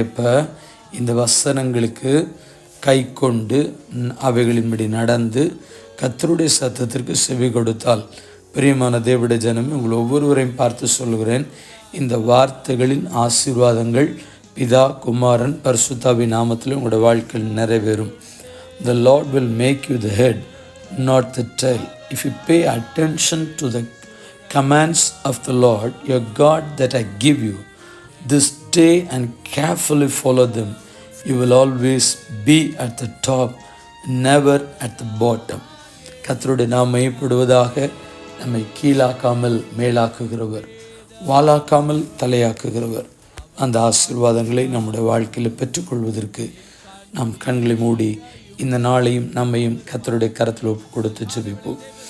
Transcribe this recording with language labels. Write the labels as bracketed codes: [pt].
[ta] எப்போ இந்த வசனங்களுக்கு கை கொண்டு அவைகளின்படி நடந்து கர்த்தருடைய சத்தத்திற்கு செவி கொடுத்தால். பிரியமான தேவனுடைய ஜனமே, உங்கள் ஒவ்வொருவரையும் பார்த்து சொல்கிறேன், இந்த வார்த்தைகளின் ஆசீர்வாதங்கள் பிதா, குமாரன், பரிசுத்தாவின் நாமத்தில் உங்களுடைய வாழ்க்கையில் நிறைவேறும். [en] The Lord will make you the head, not the tail. If you pay attention to the commands of the Lord your God that I give you this day and carefully follow them, you will always be at the top, never at the bottom. [ta] கர்த்தருடைய நாமம் மையப்படுவதாக. நம்மை கீழாக்காமல் மேலாக்குகிறவர், வாளாக்காமல் தலையாக்குகிறவர். அந்த ஆசீர்வாதங்களை நம்முடைய வாழ்க்கையில் பெற்றுக்கொள்வதற்கு நாம் கண்களை மூடி இந்த நாளையும் நம்மையும் கர்த்தருடைய கரத்தில் ஒப்பு கொடுத்து ஜெபிப்போம்.